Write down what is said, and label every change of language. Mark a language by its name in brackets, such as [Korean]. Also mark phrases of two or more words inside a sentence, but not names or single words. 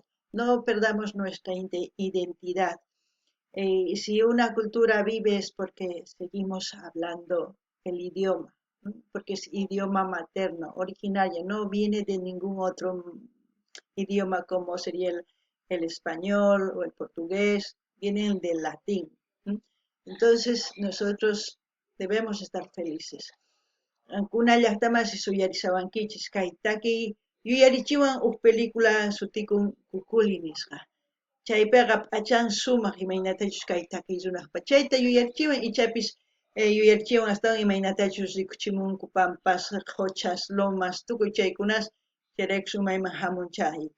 [Spanish] No perdamos nuestra identidad. Si una cultura vive es porque seguimos hablando el idioma, ¿no? Porque es idioma materno, originario, no viene de ningún otro idioma como sería el español o el portugués, vienen del latín. Entonces nosotros debemos estar felices. [Quechua] Ankuna llaqtaman suyarisawankichis kay taki yuyarichiwan película sutikun Cuculi nisqa. Chaypiqa p'achan sumaq imaynatachus kay takiy runaqpa chayta yuyarichiwan ichapis yuyarichiwan astawan imaynatachus rikuchimunku pampas, quchas, lomas, tukuy chaykunas chayrayku sumayman hamunchayta.